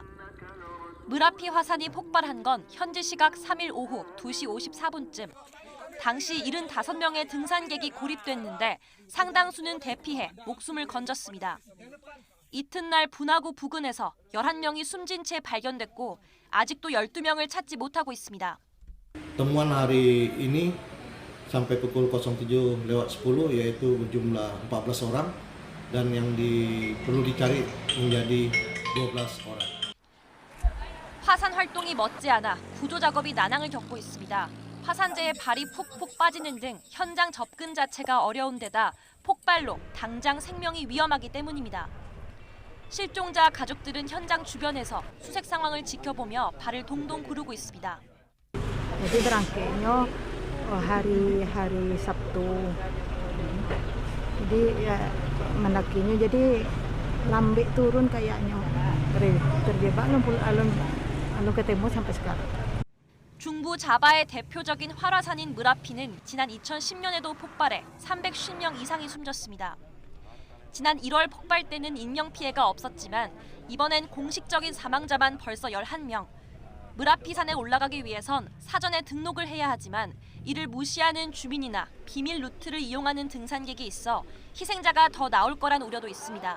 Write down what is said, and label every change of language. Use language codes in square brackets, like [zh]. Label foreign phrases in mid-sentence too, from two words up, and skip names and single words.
[ko] 무라피 화산이 폭발한 건 현지 시각 3일 오후 2시 54분쯤. 당시 75명의 등산객이 고립됐는데 상당수는 대피해 목숨을 건졌습니다. 이튿날 분화구 부근에서 11명이 숨진 채 발견됐고 아직도 12명을 찾지 못하고 있습니다. [id] Temuan hari ini sampai pukul 07.10 yaitu berjumlah 14 orang dan yang perlu dicari menjadi 12 orang. [ko] 화산 활동이 멎지않아 구조 작업이 난항을 겪고 있습니다. 화산재에 발이 푹푹 빠지는 등 현장 접근 자체가 어려운 데다 폭발로 당장 생명이 위험하기 때문입니다. 실종자 가족들은 현장 주변에서 수색 상황을 지켜보며 발을 동동 구르고 있습니다. [id] Jadi berangkatnya hari Sabtu. Jadi ya mendakinya jadi lambe turun kayaknya terjebak alun ketemu sampai sekarang. [ko] 중부 자바의 대표적인 활화산인 무라피는 지난 2010년에도 폭발해 350명 이상이 숨졌습니다. 지난 1월 폭발 때는 인명피해가 없었지만 이번엔 공식적인 사망자만 벌써 11명. 물 앞이 산에 올라가기 위해선 사전에 등록을 해야 하지만 이를 무시하는 주민이나 비밀 루트를 이용하는 등산객이 있어 희생자가 더 나올 거란 우려도 있습니다.